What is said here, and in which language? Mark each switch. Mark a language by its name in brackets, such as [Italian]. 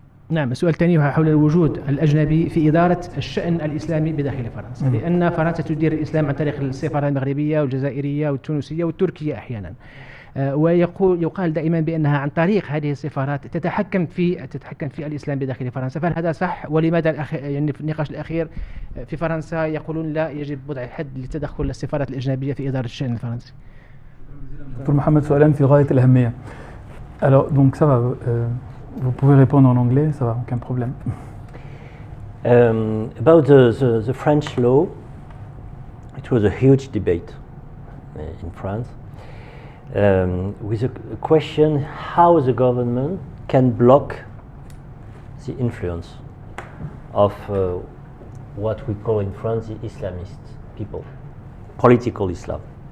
[Arabic] نعم، السؤال الثاني هو حول الوجود الأجنبي في إدارة الشأن الإسلامي بداخل فرنسا، لأن فرنسا تدير الإسلام عن طريق السفارة المغربية والجزائرية والتونسية والتركية أحيانا، ويقال دائما بأنها عن طريق هذه السفارات تتحكم في الإسلام بداخل فرنسا. فهل هذا صح؟ ولماذا يعني في النقاش الأخير في فرنسا يقولون لا يجب وضع حد لتدخل السفارات الأجنبية في إدارة الشأن الفرنسي؟ دكتور محمد، سؤالان في غاية الأهمية. [French] Alors, donc ça va, vous pouvez répondre en anglais, ça va, aucun problème. [English] About the French law, it was a huge debate in France with a question how the government can block the influence of what we call in France the Islamist people, political Islam.